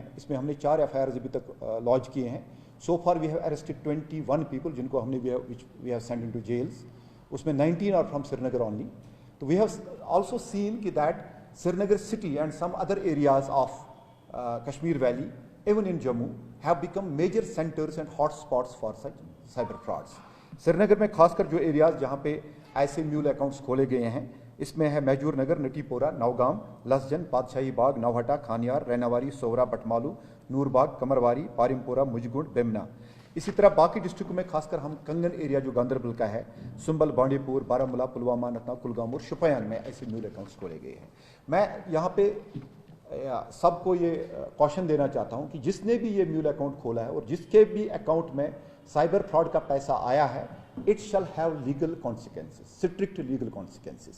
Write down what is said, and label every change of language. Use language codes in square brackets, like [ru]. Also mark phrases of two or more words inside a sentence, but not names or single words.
[hi] इसमें हमने 4 FIRs अभी तक लॉन्च किए हैं। [en] so far we have arrested 21 people [hi] जिनको हमने [en] we have send into jails. उसमें 19 are from Srinagar only. तो we have also seen कि that Srinagar city and some other areas of Kashmir valley, even in Jammu, have become major centers and hot spots for such cyber frauds. [hi] श्रीनगर में खासकर जो एरियाज जहाँ पे ऐसे [en] mule accounts [hi] खोले गए हैं, इसमें है मैजूर नगर, नटीपोरा, नौगाम, लसजन, पातशाही बाग, नौहटा, खानियार, रैनावारी, सोवरा, बटमालू, नूरबाग, कमरवारी, पारिमपुरा, मुजगुंड, बेमना। इसी तरह बाकी डिस्ट्रिक्ट में खासकर हम कंगन एरिया जो गांधरबल का है, सुंबल, बांडीपुर, बारामूला, पुलवामा, नथना, कुलगाम और शुपयान में ऐसे [en] mule accounts [hi] खोले गए हैं। मैं यहाँ पे सबको ये कॉशन देना चाहता हूँ कि जिसने भी ये [en] mule account [hi] खोला है और जिसके भी अकाउंट में [en] cyber fraud [hi] का पैसा आया है, [en] it shall have legal consequences, strict legal consequences.